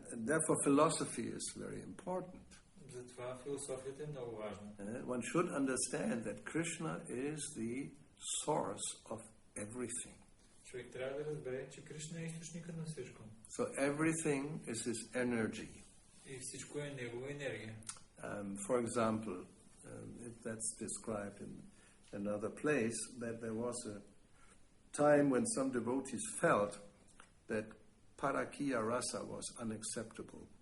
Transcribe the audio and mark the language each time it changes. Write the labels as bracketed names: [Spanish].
[English] Therefore philosophy is very important. [Bulgarian] Затова философията е много важна. [English] One should understand that Krishna is the source of everything. [Bulgarian] Човек трябва да разбере, че Кришна е източникът на всичко. [English] So everything is his energy. [Bulgarian] И всичко е негова енергия. [English] For example, that's described in another place, that there was a time when some devotees felt that Parakiya rasa was unacceptable.